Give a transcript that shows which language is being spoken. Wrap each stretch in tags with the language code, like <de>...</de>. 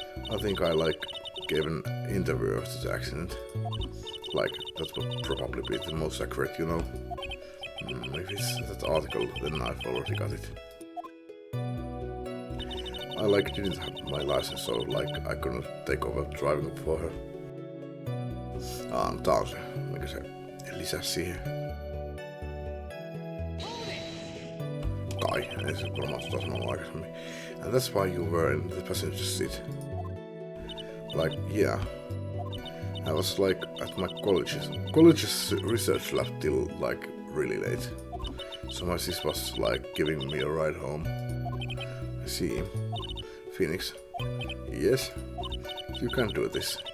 <en>I think I like gave an interview after the accident. Like that would probably be the most accurate, you know. If it's that article, then I've already got it. I like didn't have my license, so like I couldn't take over driving for her.</en> <fi>Tää on se, mikä se lisäsi siihen. Kai, ei se varmaan sitä sanonut aikaisemmin.</fi> <en>And that's why you were in the passenger seat. Like, yeah. I was like at my college's research lab till like really late. So my sis was like giving me a ride home. I see. Phoenix. Yes? You can't do this.</en>